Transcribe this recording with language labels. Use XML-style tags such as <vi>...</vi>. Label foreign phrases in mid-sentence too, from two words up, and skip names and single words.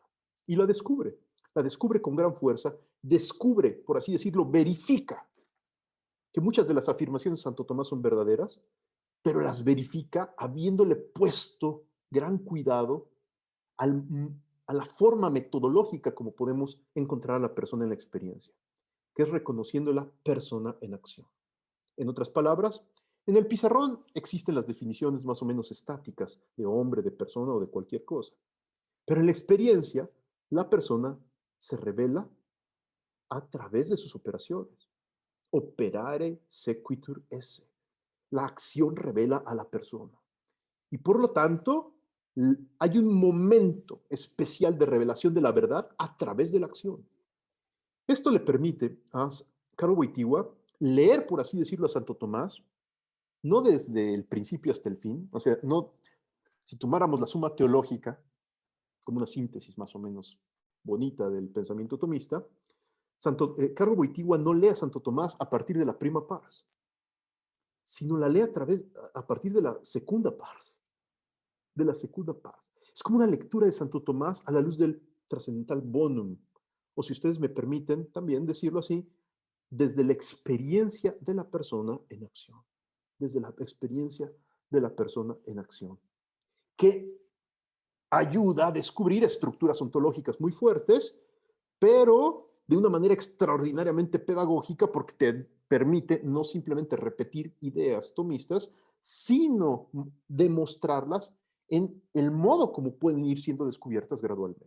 <es>Y la descubre con gran fuerza, descubre, por así decirlo, verifica que muchas de las afirmaciones de Santo Tomás son verdaderas, pero las verifica habiéndole puesto gran cuidado a la forma metodológica como podemos encontrar a la persona en la experiencia, que es reconociendo la persona en acción. En otras palabras, en el pizarrón existen las definiciones más o menos estáticas de hombre, de persona o de cualquier cosa, pero en la experiencia, la persona se revela a través de sus operaciones.</es> <la>Operare sequitur esse.</la> <es>La acción revela a la persona. Y por lo tanto, hay un momento especial de revelación de la verdad a través de la acción. Esto le permite a Karol Wojtyła leer, por así decirlo, a Santo Tomás, no desde el principio hasta el fin, o sea, no, si tomáramos la suma teológica como una síntesis más o menos bonita del pensamiento tomista, Karol Wojtyła no lee a Santo Tomás a partir de la</es> <la>prima pars,</la> <es>sino la lee a partir de la segunda pars, de la</es> <la>secunda pars.</la> <es>Es como una lectura de Santo Tomás a la luz del trascendental bonum, o si ustedes me permiten también decirlo así, desde la experiencia de la persona en acción, desde la experiencia de la persona en acción, que ayuda a descubrir estructuras ontológicas muy fuertes, pero de una manera extraordinariamente pedagógica porque te permite no simplemente repetir ideas tomistas, sino demostrarlas en el modo como pueden ir siendo descubiertas gradualmente.</es>